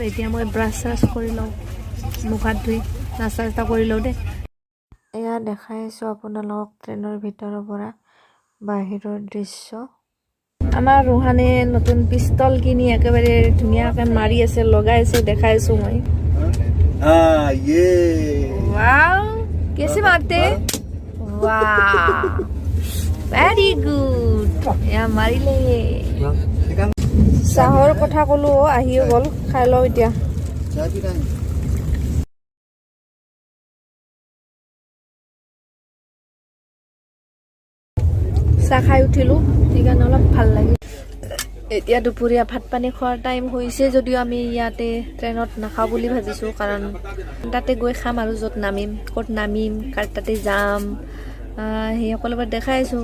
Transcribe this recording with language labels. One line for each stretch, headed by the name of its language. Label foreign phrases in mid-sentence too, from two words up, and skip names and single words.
Assamese: এতিয়া মই ব্ৰাছ চ্ৰাছ কৰি লওঁ, মুখ হাত ধুই নাস্তা চাস্তা কৰি লওঁ দেই। এয়া দেখাই আছোঁ আপোনালোকক ট্ৰেইনৰ ভিতৰৰ পৰা বাহিৰৰ দৃশ্য। আমাৰ ৰোহানে নতুন পিষ্টল কিনি একেবাৰে ধুনীয়াকৈ মাৰি আছে, লগাই আছে, দেখাই আছোঁ মই।
Hindi: ये वाओ, कैसे मारते? वाह,
English: very good.
Assamese: য়া মাৰিলে। চাহৰ কথা ক'লো, আহিও গ'ল। খাই লওঁ এতিয়া। চাহ খাই উঠিলোঁ, সেইকাৰণে অলপ ভাল লাগে। এতিয়া দুপৰীয়া ভাত পানী খোৱাৰ টাইম হৈছে, যদিও আমি ইয়াতে ট্ৰেইনত নাখাওঁ বুলি ভাবিছোঁ, কাৰণ তাতে গৈ খাম আৰু য'ত নামিম, ক'ত নামিম, কাৰ তাতে যাম, সেই সকলোবোৰ দেখাই আছোঁ।